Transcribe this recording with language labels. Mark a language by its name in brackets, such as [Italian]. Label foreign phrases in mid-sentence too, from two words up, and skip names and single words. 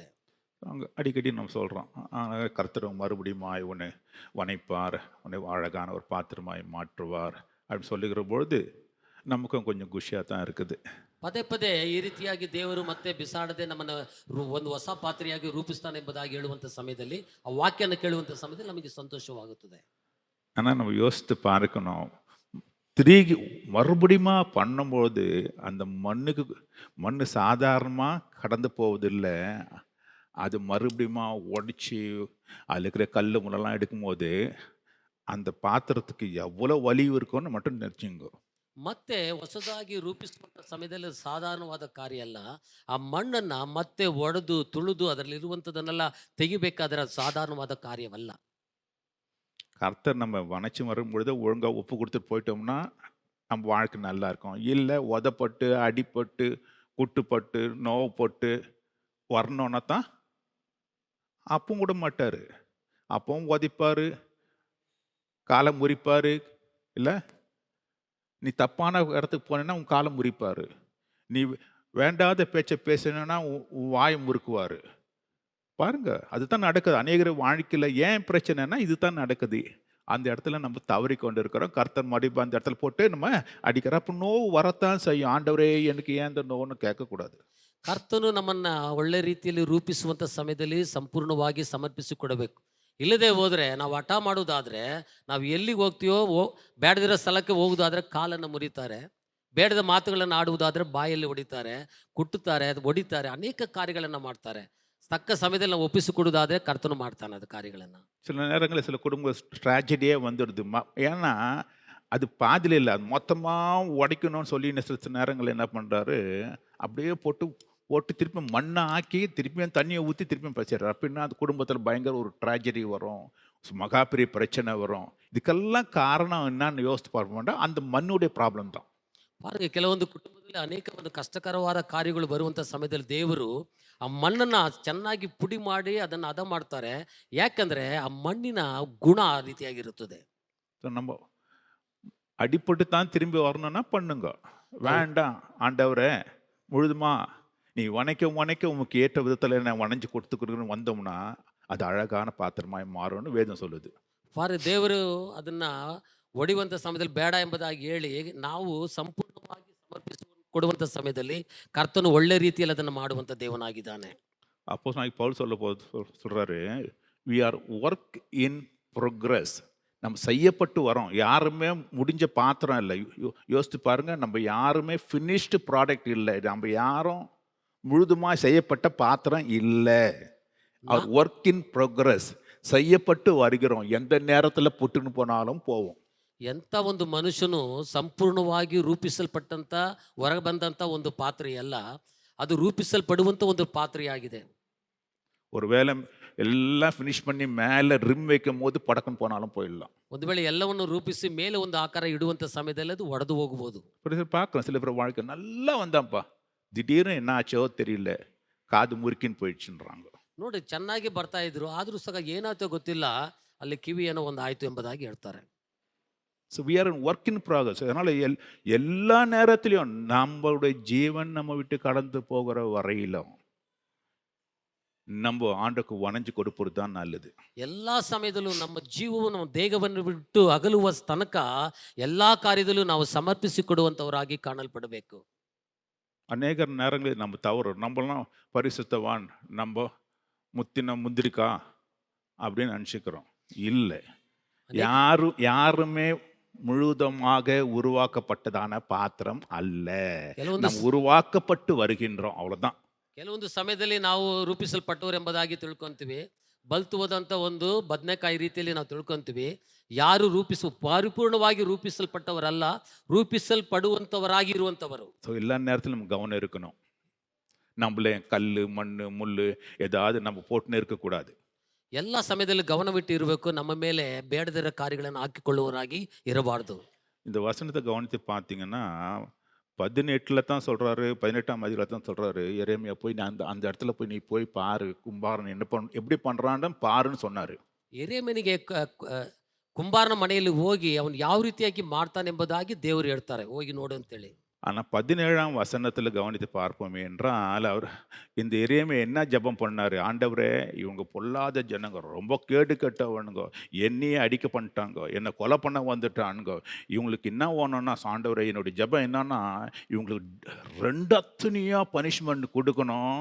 [Tamil] அங்கே அடிக்கடி நம்ம சொல்கிறோம், கர்த்தர் மறுபடியும் உன்னை வணைப்பார், உன்னை அழகான ஒரு பாத்திரமாய் மாற்றுவார் அப்படின்னு சொல்லுகிற பொழுது நமக்கும் கொஞ்சம் குஷியாக தான் இருக்குது. [Kannada] ಪದೇ ಪದೇ ಈ ರೀತಿಯಾಗಿ ದೇವರು ಮತ್ತೆ ಬಿಸಾಡದೆ ನಮ್ಮನ್ನು ಒಂದು ಹೊಸ ಪಾತ್ರೆಯಾಗಿ ರೂಪಿಸ್ತಾನೆ ಎಂಬುದಾಗಿ ಹೇಳುವಂಥ ಸಮಯದಲ್ಲಿ, ಆ ವಾಕ್ಯನ ಕೇಳುವಂಥ ಸಮಯದಲ್ಲಿ ನಮಗೆ ಸಂತೋಷವಾಗುತ್ತದೆ. [Tamil] ஆனால் நம்ம யோசித்து பார்க்கணும், திரும்பி மறுபடியும் பண்ணும்போது அந்த மண் சாதாரணமாக கடந்து போவதில்லை, அது மறுபடியும் உடச்சி அதில் இருக்கிற கல் முள்ளெல்லாம் எடுக்கும்போது அந்த பாத்திரத்துக்கு எவ்வளோ வலிவு இருக்கும்னு மட்டும் நினச்சிங்க. [Kannada] ಮತ್ತೆ ಹೊಸದಾಗಿ ರೂಪಿಸುವಂಥ ಸಮಯದಲ್ಲಿ ಸಾಧಾರಣವಾದ ಕಾರ್ಯ ಅಲ್ಲ. ಆ ಮಣ್ಣನ್ನ ಮತ್ತೆ ಒಡೆದು ತುಳಿದು ಅದರಲ್ಲಿರುವಂಥದ್ದನ್ನೆಲ್ಲ ತೆಗಿಬೇಕಾದ್ರೆ ಅದು ಸಾಧಾರಣವಾದ ಕಾರ್ಯವಲ್ಲ. [Tamil] கர்த்தர் நம்ம வணைச்சி வரும்பொழுது ஒழுங்காக உப்பு கொடுத்துட்டு போயிட்டோம்னா நம்ம வாழ்க்கை நல்லா இருக்கும். இல்லை உதப்பட்டு அடிப்பட்டு குட்டுப்பட்டு நோவுப்பட்டு வரணுன்னா தான் அப்பவும் விட மாட்டார். அப்பவும் உதைப்பார், காலை முறிப்பார். இல்லை நீ தப்பான இடத்துக்கு போனேன்னா உன் காலை முறிப்பார். நீ வேண்டாத பேச்சை பேசினா உன் வாயை முறுக்குவார். பாருங்க, அதுதான் நடக்குது அநேகர் வாழ்க்கையில். ஏன் பிரச்சனைனா இதுதான் நடக்குது. அந்த இடத்துல நம்ம தவறி கொண்டு இருக்கிறோம். கர்த்தர் மடிப்பு அந்த இடத்துல போட்டு நம்ம அடிக்கிறோம். அப்போ நோவு வரத்தான் செய்யும். ஆண்டவரே எனக்கு ஏன் இந்த நோவுன்னு கேட்கக்கூடாது. [Kannada] ಕರ್ತನು ನಮ್ಮನ್ನ ಒಳ್ಳೆ ರೀತಿಯಲ್ಲಿ ರೂಪಿಸುವಂಥ ಸಮಯದಲ್ಲಿ ಸಂಪೂರ್ಣವಾಗಿ ಸಮರ್ಪಿಸಿಕೊಡಬೇಕು. ಇಲ್ಲದೆ ಹೋದರೆ ನಾವು ಹಠ ಮಾಡೋದಾದರೆ, ನಾವು ಎಲ್ಲಿಗೆ ಹೋಗ್ತೀವೋ ಬೇಡದಿರೋ ಸ್ಥಳಕ್ಕೆ ಹೋಗೋದಾದರೆ ಕಾಲನ್ನು ಮುರಿತಾರೆ, ಬೇಡದ ಮಾತುಗಳನ್ನು ಆಡುವುದಾದರೆ ಬಾಯಲ್ಲಿ ಹೊಡಿತಾರೆ, ಕುಟ್ಟುತ್ತಾರೆ, ಅದು ಹೊಡಿತಾರೆ, ಅನೇಕ ಕಾರ್ಯಗಳನ್ನು ಮಾಡ್ತಾರೆ. ತಕ್ಕ ಸಮಯದಲ್ಲಿ ನಾವು ಒಪ್ಪಿಸಿಕೊಡೋದಾದರೆ ಕರ್ತನು ಮಾಡ್ತಾನೆ ಅದು ಕಾರ್ಯಗಳನ್ನು. [Tamil] சில நேரங்களில் சில குடும்ப ட்ராஜடியே வந்துடுது. ஏன்னா அது பாதியில் இல்லை, அது மொத்தமாக உடைக்கணும்னு சொல்லி சில நேரங்களில் என்ன பண்ணுறாரு, அப்படியே போட்டு போட்டு திருப்பி மண்ணை ஆக்கி திருப்பியும் தண்ணியை ஊற்றி திருப்பியும் பச்சிடுறாரு. அப்படின்னா அது குடும்பத்தில் பயங்கர ஒரு ட்ராஜடி வரும், மகா பெரிய பிரச்சனை வரும். இதுக்கெல்லாம் காரணம் என்னன்னு யோசித்து பார்ப்போம்னா அந்த மண்ணுடைய ப்ராப்ளம் தான். [Kannada] ಪಾರ್ಗೆ ಕೆಲವೊಂದು ಕುಟುಂಬದಲ್ಲಿ ಅನೇಕ ಒಂದು ಕಷ್ಟಕರವಾದ ಕಾರ್ಯಗಳು ಬರುವಂಥ ಸಮಯದಲ್ಲಿ ದೇವರು ಆ ಮಣ್ಣನ್ನು ಚೆನ್ನಾಗಿ ಪುಡಿ ಮಾಡಿ ಅದನ್ನು ಹದ ಮಾಡ್ತಾರೆ. ಯಾಕಂದರೆ ಆ ಮಣ್ಣಿನ ಗುಣ ಆ ರೀತಿಯಾಗಿರುತ್ತದೆ. [Tamil] ஸோ நம்ம அடிப்பட்டு தான் திரும்பி வரணும்னா பண்ணுங்க. வேண்டாம் ஆண்டவரே முழுதுமா நீ வணைக்க உமக்கு ஏற்ற விதத்தில் நான் வணைஞ்சு கொடுத்துக்கிறேன்னு வந்தோம்னா அது அழகான பாத்திரமாய் மாறும்னு வேதம் சொல்லுது. [Kannada] ದೇವರು ಅದನ್ನ ಒಡೆಯುವಂಥ ಸಮಯದಲ್ಲಿ ಬೇಡ ಎಂಬುದಾಗಿ ಹೇಳಿ ನಾವು ಸಂಪೂರ್ಣವಾಗಿ ಸಮರ್ಪಿಸಿ ಕೊಡುವಂಥ ಸಮಯದಲ್ಲಿ ಕರ್ತನು ಒಳ್ಳೆ ರೀತಿಯಲ್ಲಿ ಅದನ್ನು ಮಾಡುವಂಥ ದೇವನಾಗಿದ್ದಾನೆ. [Tamil] அப்போஸ்தலனாகிய பவுல் சொல்றாரு, [English] we are work in progress. [Tamil] நம்ம செய்யப்பட்டு வரோம். யாருமே முடிஞ்ச பாத்திரம் இல்லை. யோசித்து பாருங்க, நம்ம யாருமே [English] finished product [Tamil] இல்லை. நம்ம யாரும் முழுதுமாக செய்யப்பட்ட பாத்திரம் இல்லை. [English] work in progress, [Tamil] செய்யப்பட்டு வருகிறோம். எந்த நேரத்தில் புட்டுன்னு போனாலும் போவோம். [Kannada] ಎಂಥ ಒಂದು ಮನುಷ್ಯನು ಸಂಪೂರ್ಣವಾಗಿ ರೂಪಿಸಲ್ಪಟ್ಟಂಥ ಹೊರಗೆ ಬಂದಂಥ ಒಂದು ಪಾತ್ರೆಯಲ್ಲ, ಅದು ರೂಪಿಸಲ್ಪಡುವಂಥ ಒಂದು ಪಾತ್ರೆಯಾಗಿದೆ. [Tamil] ஒரு வேளை எல்லாம் ஃபினிஷ் பண்ணி மேலே ரிம் வைக்கும் போது படக்குன்னு போனாலும் போயிடலாம். [Kannada] ಒಂದು ವೇಳೆ ಎಲ್ಲವನ್ನು ರೂಪಿಸಿ ಮೇಲೆ ಒಂದು ಆಕಾರ ಇಡುವಂಥ ಸಮಯದಲ್ಲಿ ಅದು ಒಡೆದು ಹೋಗಬಹುದು. [Tamil] பார்க்குறோம், சில பேர் வாழ்க்கை நல்லா வந்தான்ப்பா, திடீர்னு என்ன ஆச்சோ தெரியல, காது முறுக்கின்னு போயிடுச்சுன்றாங்க. [Kannada] ನೋಡಿ, ಚೆನ್ನಾಗಿ ಬರ್ತಾ ಇದ್ರು, ಆದರೂ ಸಹ ಏನಾಯ್ತೋ ಗೊತ್ತಿಲ್ಲ, ಅಲ್ಲಿ ಕಿವಿ ಏನೋ ಒಂದು ಆಯ್ತು ಎಂಬುದಾಗಿ ಹೇಳ್ತಾರೆ. [English] so we are in work in progress. [Tamil] அதனால் எல்லா நேரத்துலையும் நம்மளுடைய ஜீவன் நம்ம விட்டு கடந்து போகிற வரையிலும் நம்ம ஆண்டுக்கு வணைஞ்சு கொடுப்பது தான் நல்லது. [Kannada] ಎಲ್ಲ ಸಮಯದಲ್ಲೂ ನಮ್ಮ ಜೀವವು ನಮ್ಮ ದೇಹವನ್ನು ಬಿಟ್ಟು ಅಗಲುವ ತನಕ ಎಲ್ಲ ಕಾರ್ಯದಲ್ಲೂ ನಾವು ಸಮರ್ಪಿಸಿ ಕೊಡುವಂಥವರಾಗಿ ಕಾಣಲ್ಪಡಬೇಕು. [Tamil] அநேக நேரங்களில் நம்ம தவறு, நம்மளாம் பரிசுத்தவான், நம்ம முத்தின முந்திரிக்கா அப்படின்னு நினச்சிக்கிறோம். இல்லை, யாருமே முழுதமாக உருவாக்கப்பட்டதான பாத்திரம் அல்ல. நம்ம உருவாக்கப்பட்டு வருகின்றோம், அவ்வளவுதான். [Kannada] ಕೆಲವೊಂದು ಸಮಯದಲ್ಲಿ ನಾವು ರೂಪಿಸಲ್ಪಟ್ಟವರು ಎಂಬುದಾಗಿ ತಿಳ್ಕೊಂತೀವಿ. ಬಲ್ತು ಹೋದಂಥ ಒಂದು ಬದನೆಕಾಯಿ ರೀತಿಯಲ್ಲಿ ನಾವು ತಿಳ್ಕೊಂತೀವಿ. ಯಾರು ಪರಿಪೂರ್ಣವಾಗಿ ರೂಪಿಸಲ್ಪಟ್ಟವರಲ್ಲ, ರೂಪಿಸಲ್ಪಡುವಂಥವರಾಗಿ ಇರುವಂಥವರು. [Tamil] ஸோ எல்லா நேரத்திலும் நம்ம கவனம் இருக்கணும். நம்மளே கல் மண் முள் ஏதாவது நம்ம போட்டுன்னு இருக்கக்கூடாது. [Kannada] ಎಲ್ಲ ಸಮಯದಲ್ಲಿ ಗಮನವಿಟ್ಟು ಇರಬೇಕು. ನಮ್ಮ ಮೇಲೆ ಬೇಡದಿರೋ ಕಾರ್ಯಗಳನ್ನು ಹಾಕಿಕೊಳ್ಳುವವರಾಗಿ ಇರಬಾರ್ದು. [Tamil] இந்த வசனத்தை கவனித்து பார்த்தீங்கன்னா 18ல் தான் சொல்றாரு, 18ஆம் அதிகாரத்துல தான் சொல்றாரு, எரேமியா போய் நான் அந்த அந்த இடத்துல போய் நீ போய் பாரு, கும்பாரன் எப்படி பண்றான்னு பாருன்னு சொன்னாரு. [Kannada] ಎರೇಮನಿಗೆ ಕುಂಬಾರನ ಮನೆಯಲ್ಲಿ ಹೋಗಿ ಅವನು ಯಾವ ರೀತಿಯಾಗಿ ಮಾಡ್ತಾನೆಂಬುದಾಗಿ ದೇವರು ಹೇಳ್ತಾರೆ, ಹೋಗಿ ನೋಡು ಅಂತೇಳಿ. [Tamil] ஆனா 17ஆம் வசனத்துல கவனித்து பார்ப்போமே என்றால், அவர் இந்த எரேமியா என்ன ஜெபம் பண்ணாரு? ஆண்டவரே, இவங்க பொல்லாத ஜனங்க, ரொம்ப கேடு கெட்டவனுங்க, என்னையே அடிக்க பண்ணிட்டாங்க, என்னை கொலை பண்ண வந்துட்டானுங்க. இவங்களுக்கு என்ன வேணும்னா, ஆண்டவரே என்னுடைய ஜெபம் என்னன்னா, இவங்களுக்கு 2 அத்தனையா பனிஷ்மெண்ட் கொடுக்கணும்.